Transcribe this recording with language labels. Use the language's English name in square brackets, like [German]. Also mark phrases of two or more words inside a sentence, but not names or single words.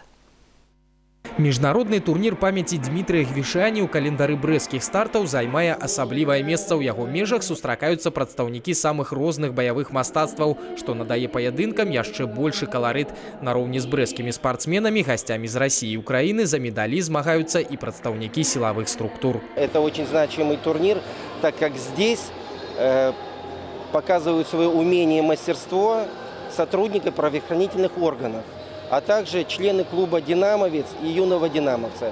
[Belarusian] Міжнародны турнір памяці Дмітрыя Гвішані ў календары брэсцкіх стартаў займае асаблівае месца. У яго межах сустракаюцца прадстаўнікі самых розных баявых мастацтваў, што надае паядынкам яшчэ большы каларыт. Нароўні з брэсцкімі спартсменамі, гасцямі з России и Украины за медали змагаюцца и прадстаўнікі силовых структур. [Russian] Это очень значимый турнир, так как здесь показывают свое умение и мастерство сотрудники правоохранительных органов, а также члены клуба «Динамовец» и юного динамовца.